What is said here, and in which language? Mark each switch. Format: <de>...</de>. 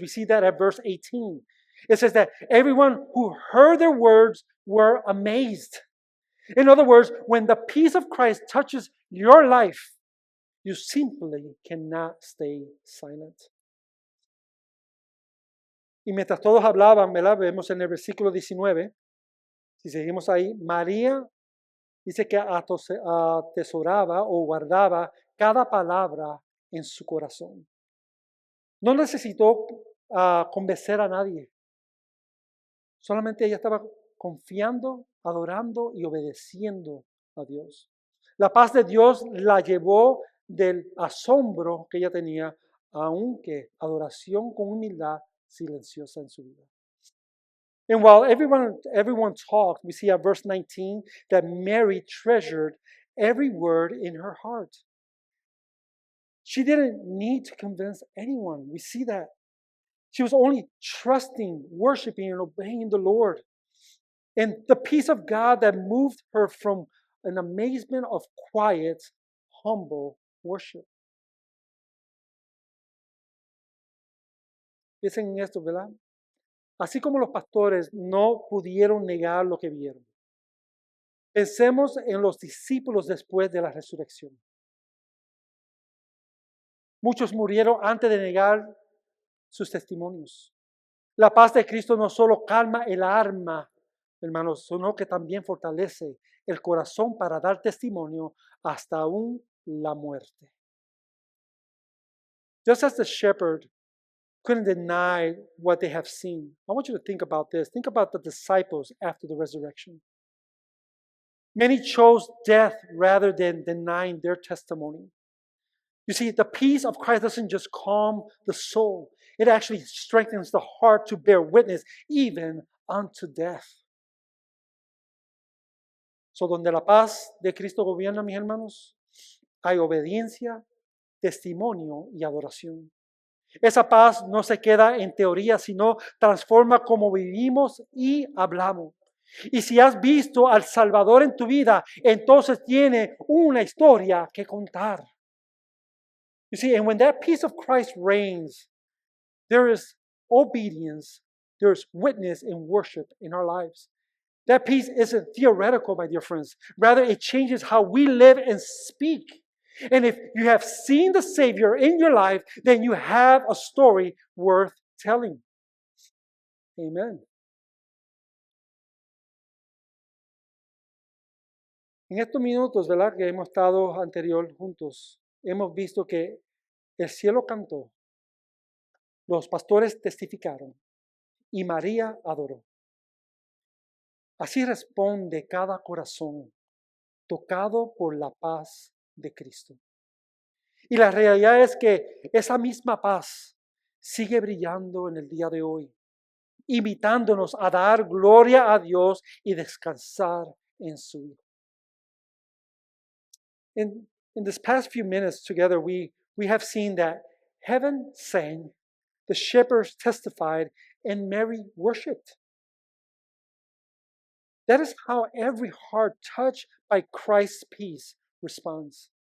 <en>We see that at verse 18. It says that everyone who heard their words were amazed. In other words, when the peace of Christ touches your life, you simply cannot stay silent.</en> <es>Y mientras todos hablaban, ¿verdad? Vemos en el versículo 19, si seguimos ahí, María dice que atesoraba o guardaba cada palabra en su corazón. No necesitó convencer a nadie. Solamente ella estaba confiando, adorando y obedeciendo a Dios. La paz de Dios la llevó del asombro que ella tenía, aunque adoración con humildad silenciosa en su vida.</es> <en>And while everyone talked, we see at verse 19 that Mary treasured every word in her heart. She didn't need to convince anyone. We see that. She was only trusting, worshiping, and obeying the Lord. And the peace of God that moved her from an amazement of quiet, humble worship.</en> <es>Piensen en esto, ¿verdad? Así como los pastores no pudieron negar lo que vieron. Pensemos en los discípulos después de la resurrección. Muchos murieron antes de negar sus testimonios. La paz de Cristo no solo calma el alma, hermanos, sino que también fortalece el corazón para dar testimonio hasta aún la muerte.</es> <en>Just as the shepherd couldn't deny what they have seen, I want you to think about this. Think about the disciples after the resurrection. Many chose death rather than denying their testimony. You see, the peace of Christ doesn't just calm the soul. It actually strengthens the heart to bear witness even unto death.</en> <es>So, donde la paz de Cristo gobierna, mis hermanos, hay obediencia, testimonio y adoración. Esa paz no se queda en teoría, sino transforma cómo vivimos y hablamos. Y si has visto al Salvador en tu vida, entonces tiene una historia que contar.</es> <en>You see, and when that peace of Christ reigns, there is obedience, there is witness and worship in our lives. That peace isn't theoretical, my dear friends. Rather, it changes how we live and speak. And if you have seen the Savior in your life, then you have a story worth telling. Amen.</en> <es>En estos minutos, ¿verdad?, que hemos estado anterior juntos, hemos visto que el cielo cantó, los pastores testificaron y María adoró. Así responde cada corazón tocado por la paz de Cristo. Y la realidad es que esa misma paz sigue brillando en el día de hoy, invitándonos a dar gloria a Dios y descansar en su Hijo.</es> <en>In this past few minutes together, we have seen that heaven sang, the shepherds testified, and Mary worshiped. That is how every heart touched by Christ's peace responds.</en>